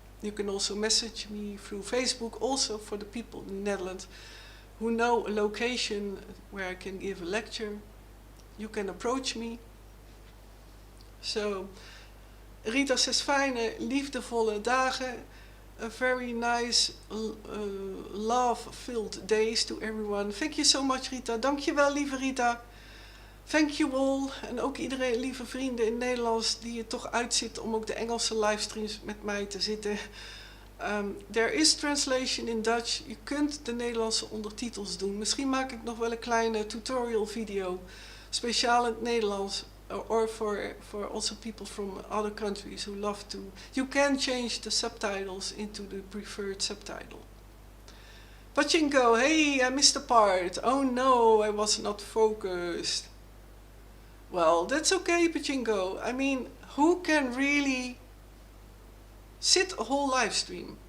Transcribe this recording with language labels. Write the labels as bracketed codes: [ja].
[en] You can also message me through Facebook, also for the people in the Netherlands who know a location where I can give a lecture. You can approach me. So, Rita says, [nl] fijne, liefdevolle dagen. [en] A very nice, love-filled days to everyone. Thank you so much, Rita. [nl] Dankjewel, lieve Rita. [en] Thank you all. [nl] En ook iedereen, lieve vrienden in Nederlands, die er toch uitzitten om ook de Engelse livestreams met mij te zitten. [en] There is translation in Dutch. [nl] Je kunt de Nederlandse ondertitels doen. Misschien maak ik nog wel een kleine tutorial video, speciaal in het Nederlands. [en] Or for also people from other countries who love to. You can change the subtitles into the preferred subtitle. Pachinko, hey, I missed a part. Oh no, I was not focused. Well, that's okay, Pachinko. I mean, who can really sit a whole live stream?